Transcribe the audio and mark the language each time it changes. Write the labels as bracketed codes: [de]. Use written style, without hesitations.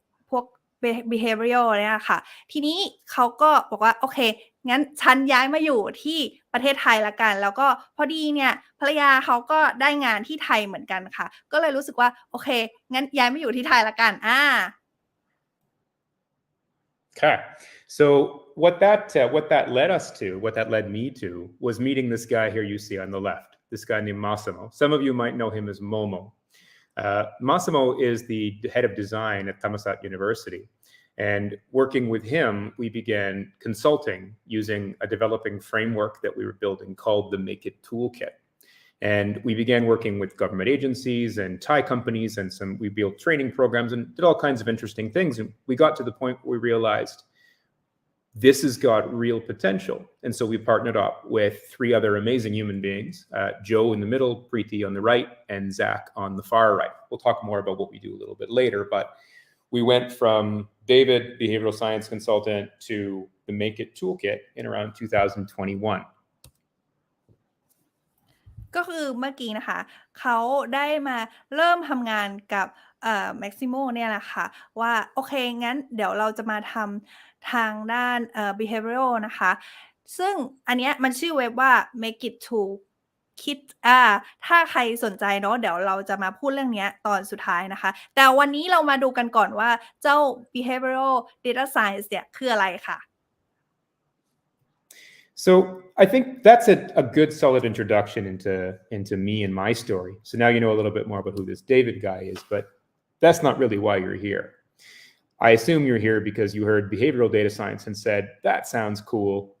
[th] พวก behavioral เนี่ยค่ะทีนี้เขาก็บอกว่าโอเคงั้นฉันย้ายมาอยู่ที่ประเทศไทยละกันแล้วก็พอดีเนี่ยภรรยาเขาก็ได้งานที่ไทยเหมือนกันค่ะก็เลยรู้สึกว่าโอเคงั้นย้ายมาอยู่ที่ไทยละกัน [en] Okay. So what that led me to was meeting this guy here you see on the left, this guy named Massimo. Some of you might know him as Momo. Massimo is the head of design at Thammasat University. And working with him, we began consulting using a developing framework that we were building called the Makeit Toolkit. And we began working with government agencies and Thai companies, and we built training programs and did all kinds of interesting things. And we got to the point where we realized this has got real potential. And so we partnered up with 3 other amazing human beings, Joe in the middle, Preeti on the right, and Zach on the far right. We'll talk more about what we do a little bit later, but we went from David, behavioral science consultant, to the Makeit Toolkit in around 2021. [th] ก็คือเมื่อกี้นะคะเขาได้มาเริ่มทำงานกับMaximo เนี่ยแหละค่ะว่าโอเคงั้นเดี๋ยวเราจะมาทำทางด้านbehavioral นะคะซึ่งอันเนี้ยมันชื่อเว็บว่า Makeit Toolkit ถ้าใครสนใจเนาะเดี๋ยวเราจะมาพูดเรื่องนี้ตอนสุดท้ายนะคะแต่วันนี้เรามาดูกันก่อนว่าเจ้า Behavioural Data Science เนี่ยคืออะไรค่ะ [en] So I think that's a good solid introduction into me and my story. So now you know a little bit more about who this David guy is, but that's not really why you're here. I assume you're here because you heard behavioral data science and said, that sounds cool.